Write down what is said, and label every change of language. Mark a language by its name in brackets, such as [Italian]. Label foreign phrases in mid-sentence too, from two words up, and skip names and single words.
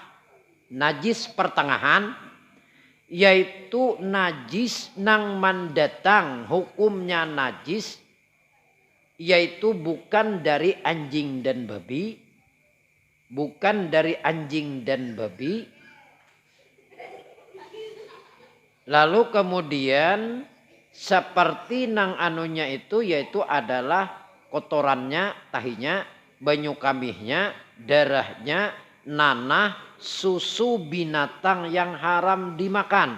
[Indonesian] Najis pertengahan yaitu najis nang mendatang hukumnya najis yaitu bukan dari anjing dan babi, bukan dari anjing dan babi. Lalu kemudian seperti nang anunya itu yaitu adalah kotorannya, tahinya, banyu kamihnya, darahnya, nanah, susu binatang yang haram dimakan.